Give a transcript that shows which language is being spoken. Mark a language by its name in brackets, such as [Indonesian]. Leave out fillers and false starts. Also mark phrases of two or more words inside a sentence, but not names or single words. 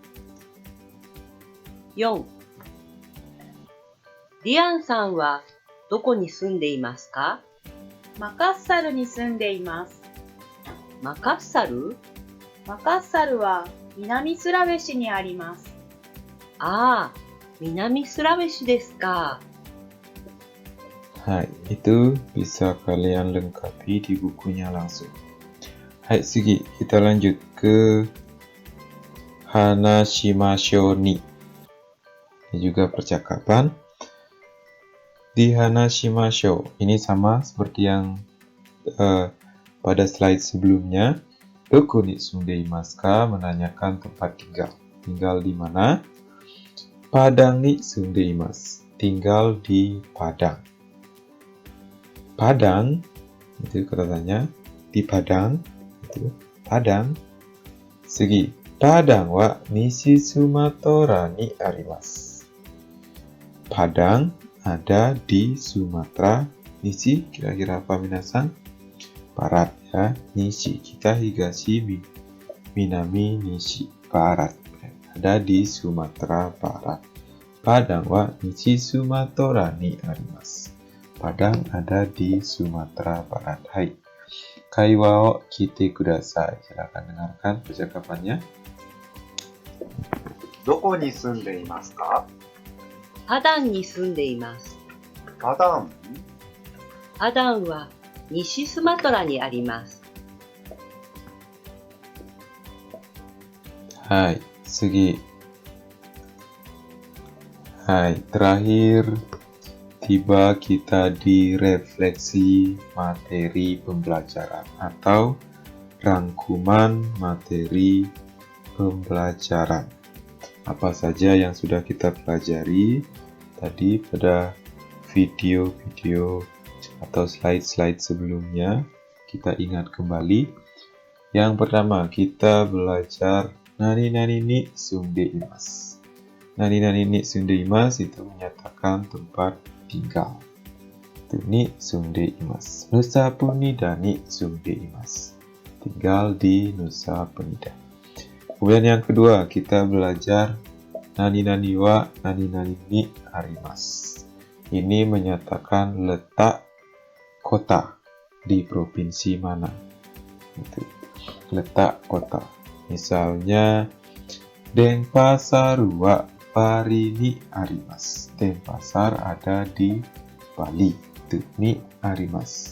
[Japanese] 4、リアンさんはどこに住んでいますか？マカッサルに住んでいます。マカッサル？マカッサルは南スラウェシにあります。ああ、南スラウェシですか。 [Indonesian] Hai, itu bisa kalian lengkapi di bukunya langsung. Hai, Sugi, kita lanjut ke Hanashimashou ni. Ini juga percakapan. Di Hanashimashou, ini sama seperti yang pada slide sebelumnya. [Japanese] どこに住んでいますか? [Indonesian] Menanyakan tempat tinggal. Tinggal di mana? [Japanese] パダンに住んでいます. [Indonesian] Tinggal di Padang. Padang, itu katanya di Padang, itu Padang. [Japanese] Segi, パダンは西スマトラにあります. [Indonesian] Padang ada di Sumatera. Nishi, kira-kira apa minasan? Barat ya, nishi. Kita [Japanese] 東、南、西. [Indonesian] Barat. Ada di Sumatera Barat. [Japanese] パダンは西スマトラにあります. [Indonesian] Padang ada di Sumatera Barat. [Japanese] はい。会話を聞いてください. [Indonesian] Silakan dengarkan percakapannya. [Japanese] どこに住んでいますか？パダンに住んでいます。パダン？パダンは西スマトラにあります。 [Indonesian] Hai, segi. Hai, terakhir tiba kita di refleksi materi pembelajaran atau rangkuman materi pembelajaran. Apa saja yang sudah kita pelajari tadi pada video-video atau slide-slide sebelumnya, kita ingat kembali. Yang pertama, kita belajar [Japanese] 何々に住んでいます. 何々に住んでいます [Indonesian] itu menyatakan tempat tinggal. [Japanese] Itu に住んでいます. Nusa Penida に住んでいます. [Indonesian] Tinggal di Nusa Penida. Kemudian yang kedua, kita belajar [Japanese] 何々は何々にあります. [Indonesian] Ini menyatakan letak kota di provinsi mana. Itu letak kota. Misalnya [Japanese] デンパサールはバリにあります. [Indonesian] Denpasar ada di Bali. Itu [Japanese] にあります.